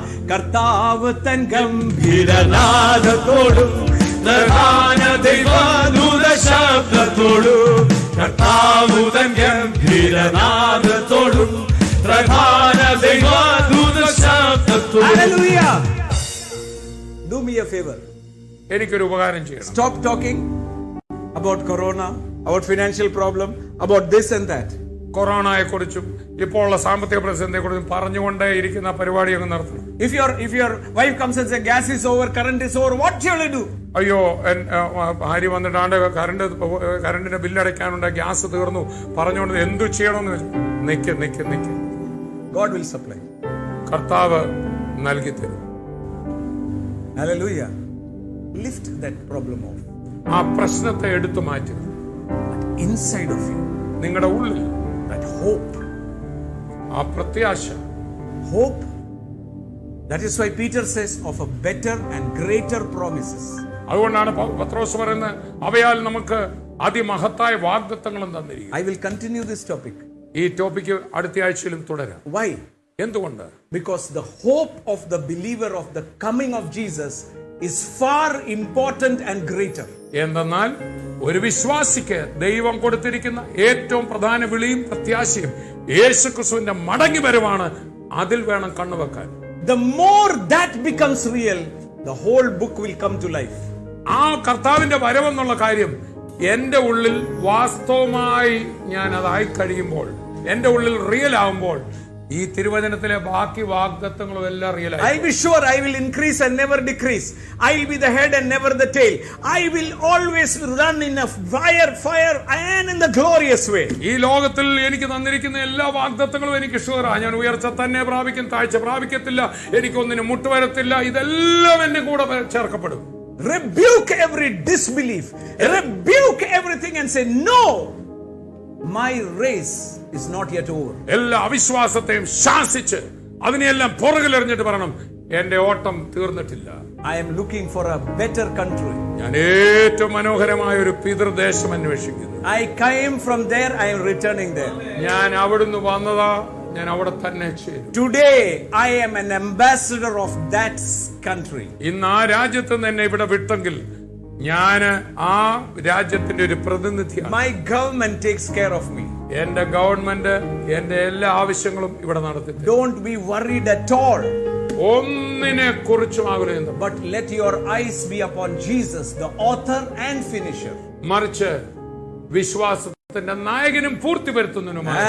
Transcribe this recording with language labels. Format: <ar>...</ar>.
<ml>കർത്താവ് തൻ ഗംഭീരനാദത്തോടും പ്രധാന ദൈവദൂത ശബ്ദത്തോടും, കർത്താവ് തൻ ഗംഭീരനാദത്തോടും പ്രധാന ദൈവദൂത ശബ്ദത്തോടും.</ml> <en>ഹല്ലേലൂയ. Do me a favor.</en> <ml>എനിക്കൊരു ഉപകാരം ചെയ്യണം.</ml> <en>Stop talking about corona, about financial problem, about this and that.</en> <ml>കൊറോണയെക്കുറിച്ചും ഇപ്പോൾ ഉള്ള സാമ്പത്തിക പ്രതിസന്ധിയെക്കുറിച്ചും പറഞ്ഞുകൊണ്ടേ ഇരിക്കുന്ന പരിപാടി അങ്ങ് നടത്തണം.</ml> <en>If your wife comes and says gas is over, current is over, what shall I do?</en> <ml>അയ്യോ ഭാര്യ വന്നിട്ടാണ്ട് കറണ്ടിന്റെ ബില്ലടയ്ക്കാനുണ്ട്, ഗ്യാസ് തീർന്നു പറഞ്ഞുകൊണ്ട് എന്തു ചെയ്യണമെന്ന് നിക്ക്.</ml> <en>God will supply.</en> <ml>കർത്താവ് നൽകി തരും.</ml> <en>Hallelujah. Lift that problem off.</en> <ml>ആ പ്രശ്നത്തെ എടുത്തു മാറ്റുക.</ml> <en>Inside of you,</en> <ml>നിങ്ങളുടെ ഉള്ളിൽ</ml> <en>that hope.</en> <ml>ആ പ്രത്യാശ.</ml> <en>Hope. That is why Peter says of a better and greater promises.</en> <ml>അതുകൊണ്ടാണ് പത്രോസ് പറയുന്നത് അവയാൽ നമുക്ക് അതിമഹത്തായ വാഗ്ദത്തങ്ങളും തന്നിരിക്കും.</ml> <en>I will continue this topic.</en> <ml>ഈ ടോപ്പിക്ക് അടുത്ത ആഴ്ചയിലും തുടരാം.</ml> <en>Why?</en> <ml>എന്തുകൊണ്ട്?</ml> <en>Because the hope of the believer of the coming of Jesus is far important and greater.</en> <ml>എന്തെന്നാൽ ഒരു വിശ്വാസിക്ക് ദൈവം കൊടുത്തിരിക്കുന്ന ഏറ്റവും പ്രധാന വിളിയും പ്രത്യാശയും യേശുക്രിസ്തുവിന്റെ മടങ്ങി വരവാണ്. അതിൽ വേണം കണ്ണുവെക്കാൻ.</ml> <en>The more that becomes real, the whole book will come to life.</en> <ml>ആ കർത്താവിന്റെ വരവെന്നുള്ള കാര്യം എന്റെ ഉള്ളിൽ വാസ്തവമായി ഞാൻ അതായി കഴിയുമ്പോൾ, എന്റെ ഉള്ളിൽ റിയൽ ആവുമ്പോൾ, ഈ തിരുവചനത്തിലെ ബാക്കി വാഗ്ദത്തങ്ങളും എല്ലാം റിയൽ ആയി.</ml> <en>I'll be sure I will increase and never decrease. I'll be the head and never the tail. I will always run in a fire and in the glorious way.</en> <ml>ഈ ലോകത്തിൽ എനിക്ക് തന്നിരിക്കുന്ന എല്ലാ വാഗ്ദത്തങ്ങളും എനിക്ക് ഷുവറാ. ഞാൻ ഉയർച്ച തന്നെ പ്രാപിക്കും, താഴ്ച പ്രാപിക്കത്തില്ല, എനിക്കൊന്നിനും മുട്ടുവരത്തില്ല. ഇതെല്ലാം എന്റെ കൂടെ ചേർക്കപ്പെടും.</ml> <en>Rebuke every disbelief. Rebuke everything and say, no, my race is not yet over.</en> <ml>എല്ലാ അവിശ്വാസത്തെയും ശാസിച്ച് അതിനെയെല്ലാം പുറകിലെറിഞ്ഞിട്ട് പറയണം, എന്റെ ഓട്ടം തീർന്നിട്ടില്ല.</ml> <en>I am looking for a better country.</en> <ml>ഞാൻ ഏറ്റവും മനോഹരമായ ഒരു പിതൃദേശം അന്വേഷിക്കുന്നു.</ml> <en>I came from there, I am returning there.</en> <ml>ഞാൻ അവിടുന്ന് വന്നതാ, ഞാൻ അവിടെ തന്നെ ചേരും.</ml> <en>Today I am an ambassador of that country.</en> <ml>ഇന്ന് ആ രാജ്യത്ത് നിന്ന് എന്നെ ഇവിടെ വിട്ടെങ്കിൽ ഞാൻ ആ രാജ്യത്തിന്റെ ഒരു പ്രതിനിധിയാണ്.</ml> <en>My government takes care of me.</en> <ml>എന്റെ ഗവൺമെന്റ് എന്റെ എല്ലാ ആവശ്യങ്ങളും ഇവിടെ നടത്തി.</ml> <en>Don't be worried at all.</en> <ml>ഒന്നിനെ കുറിച്ചും ആകുലയുന്നു.</ml> <en>But let your eyes be upon Jesus, the author and finisher.</en> <ml>മറിച്ച് വിശ്വാസത്തിന്റെ നായകനും പൂർത്തി വരുത്തുന്നതിനുമായ</ml>